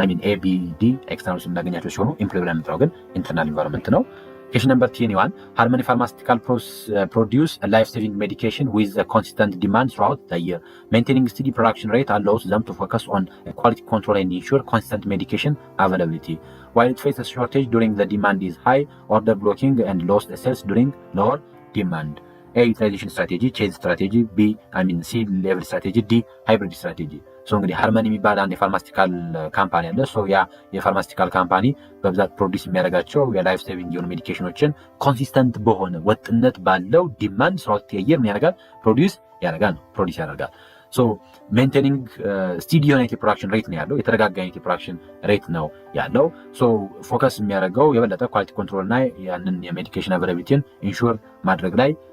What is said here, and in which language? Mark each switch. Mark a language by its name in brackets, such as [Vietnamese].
[Amharic] ኤቢዲ ኤክስተርናል ውስጥ የምናገኛቸው ሲሆኑ ኤምፕሎይ ብለን የምንጠራው ግን ኢንተርናል ኢንቫይሮንመንት ነው። [English] Question number 21 Harmony Pharmaceutical produce a life-saving medication with a consistent demand throughout the year. Maintaining steady production rate allows them to focus on quality control and ensure consistent medication availability. While it faces shortage during the demand is high, order blocking and lost sales during lower demand. A utilization strategy, change strategy, C level strategy, D hybrid strategy. [Amharic] ሶ እንግዲህ ሃርመኒ የሚባል አንድ የፋርማስቲካል ካምፓኒ አለ። ሶ ያ የፋርማስቲካል ካምፓኒ በብዛት ፕሮዲስ የሚያደርጋቸው የላይፍ ሴቪንግ የሆኑ ሜዲኬሽኖችን ኮንሲስተንት በሆነ ወጥነት ባለው ዲማንድ ስራውት የየር ምን ያደርጋል? ፕሮዲስ ያደርጋል። ሶ ሜንቴኒንግ ስቲዲ የሆነ የፕሮዳክሽን ሬት ነው ያለው፣ የተረጋጋ የፕሮዳክሽን ሬት ነው ያለው። ሶ ፎከስ የሚያደርገው የበለጠ ኳሊቲ ኮንትሮል እና ያንን የሜዲኬሽን አቬላቢሊቲን ኢንሹር ማድረግ ላይ